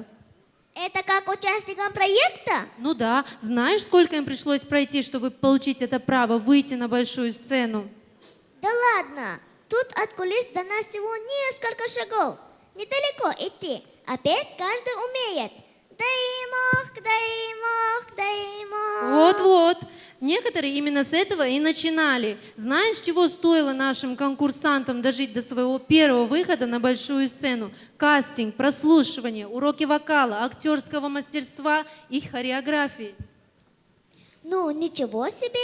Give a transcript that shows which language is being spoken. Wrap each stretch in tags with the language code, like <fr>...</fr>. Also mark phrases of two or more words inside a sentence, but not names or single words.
<ru>Это как участникам проекта? Ну да, знаешь, сколько им пришлось пройти, чтобы получить это право выйти на большую сцену? Да ладно, тут от кулис до нас всего несколько шагов. Недалеко идти, опять каждый умеет. Дай мох, дай мох, дай мох. Вот-вот. Некоторые именно с этого и начинали. Знаешь, чего стоило нашим конкурсантам дожить до своего первого выхода на большую сцену? Кастинг, прослушивание, уроки вокала, актерского мастерства и хореографии. Ну, ничего себе.</ru>